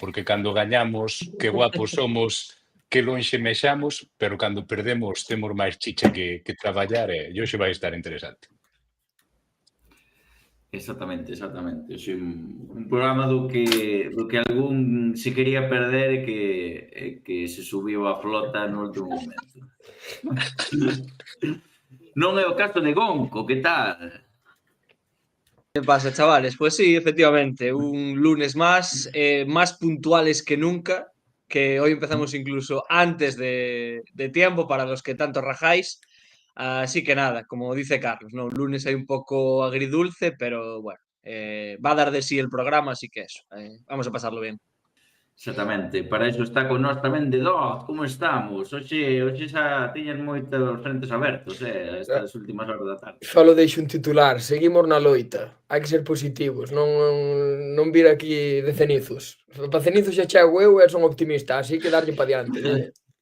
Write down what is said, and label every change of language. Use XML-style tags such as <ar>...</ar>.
<gl>Porque cando gañamos, que guapos somos, que lonxe mexamos, pero cando perdemos temos máis chicha que traballar e hoxe vai estar interesante. Exactamente. Oxe, un programa do que algún se quería perder e que se subiu a flota no último momento. Non é o caso de Gonco, que tal?</gl> <es>¿Qué pasa, chavales? Pues sí, efectivamente, un lunes más puntuales que nunca, que hoy empezamos incluso antes de tiempo para los que tanto rajáis. Así que nada, como dice Carlos, ¿no? Un lunes hay un poco agridulce, pero bueno, va a dar de sí el programa, así que eso, vamos a pasarlo bien.</es> <gl>Exactamente, para iso está con nós tamén de Dog, como estamos? Hoxe xa tiñas moitos frentes abertos, estas últimas horas da tarde. Só lo deixo un titular, seguimos na loita. Hai que ser positivos, non vir aquí de cenizos. Para cenizos xa chego eu e son optimista, así que darlle pa diante.</gl>